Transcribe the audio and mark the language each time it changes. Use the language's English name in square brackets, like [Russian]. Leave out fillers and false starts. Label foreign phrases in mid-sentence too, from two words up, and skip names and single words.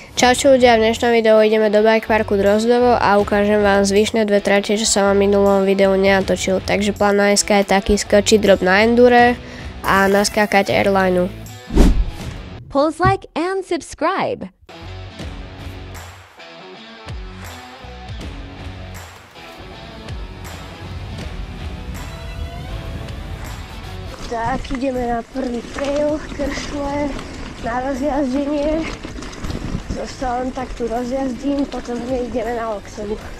[Slovak] Čaute ľudia, v dnešnom videu ideme do bikeparku Drozdovo a ukážem vám zvyšné dve trate, čo sa vám v minulom videu nenatočil. Takže plán na dneska je taký skočiť drop na endure a naskákať airlineu. [English] Pulls like and subscribe. [Slovak] Tak, ideme na prvý trail, kršle, na rozjazdenie. Sa len tak tu rozjazdím, potom ideme na Loksovu.